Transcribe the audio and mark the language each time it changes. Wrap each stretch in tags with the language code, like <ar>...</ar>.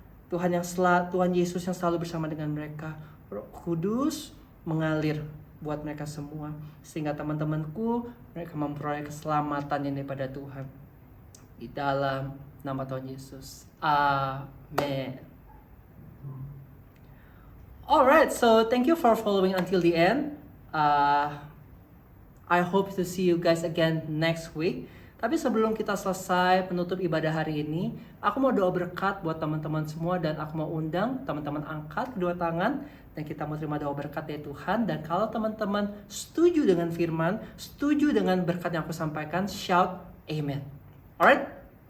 <id>Tuhan Yesus yang selalu bersama dengan mereka. Roh Kudus mengalir buat mereka semua. Sehingga teman-temanku, mereka memperoleh keselamatan yang daripada Tuhan. Di dalam nama Tuhan Yesus. Amin.</id> <en>Alright, so thank you for following until the end. I hope to see you guys again next week.</en> <id>Tapi sebelum kita selesai penutup ibadah hari ini, aku mau doa berkat buat teman-teman semua dan aku mau undang teman-teman angkat kedua tangan dan kita mau terima doa berkat dari Tuhan. Dan kalau teman-teman setuju dengan firman, setuju dengan berkat yang aku sampaikan,</id> <en>shout amen. Alright?</en>